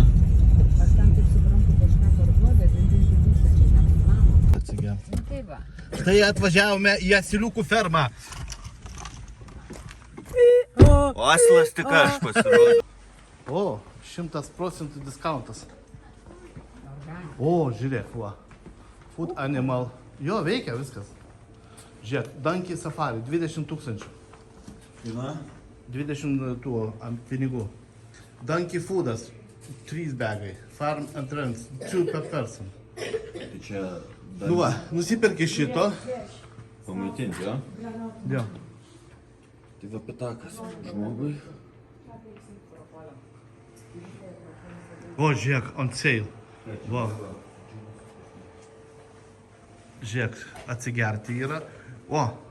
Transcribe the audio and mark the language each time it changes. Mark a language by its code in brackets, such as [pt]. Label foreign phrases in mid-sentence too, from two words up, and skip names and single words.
[lt] Aš tam taip suprantu, kažką parduodė, 20 000 Atsigerti. Taip va. Štai atvažiavome į asiliukų fermą. O asilas tik aš pasirodžiu. O, 100% discountas. O, žiūrėk, va. [en] Food animal. [lt] Jo, veikia viskas. Žiūrėk, Donkey Safari, 20 000. Na? 20 tų ant pinigų. Donkey Foodas, 3 bagai. [en] Farm entrance, 2 per person. [lt] Tai čia Nu va, nusipirki šito. pamaitinti, jo? Jo. Tai va pitakas žmogui. O, žiūrėk, [en] on sale. [lt] Va. Žiūrėk, atsigerti yra. O,